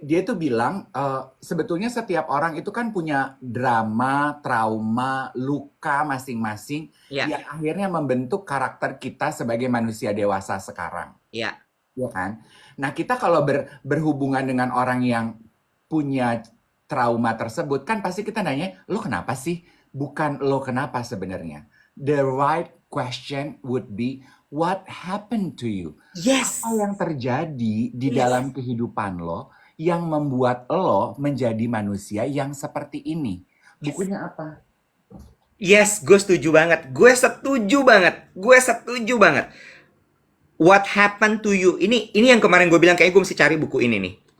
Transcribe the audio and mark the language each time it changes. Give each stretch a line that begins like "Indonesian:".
Indonesian: dia tuh bilang, sebetulnya setiap orang itu kan punya drama, trauma, luka masing-masing Ya. yang akhirnya membentuk karakter kita sebagai manusia dewasa sekarang. Ya. Ya kan? Nah, kita kalau berhubungan dengan orang yang punya trauma tersebut, kan pasti kita nanya, lo kenapa sih? Bukan lo kenapa sebenarnya.
English: The right question would be, what happened to you?
Indonesian: Apa
English: Yes.
Indonesian: yang terjadi di
English: Yes.
Indonesian: dalam kehidupan lo yang membuat lo menjadi manusia yang seperti ini?
English: Yes.
Indonesian: Bukunya apa? Yes, gue setuju banget. Gue setuju banget. Gue setuju banget.
English: What happened to you?
Indonesian: Ini yang kemarin gue bilang kayak gue mesti cari buku ini nih.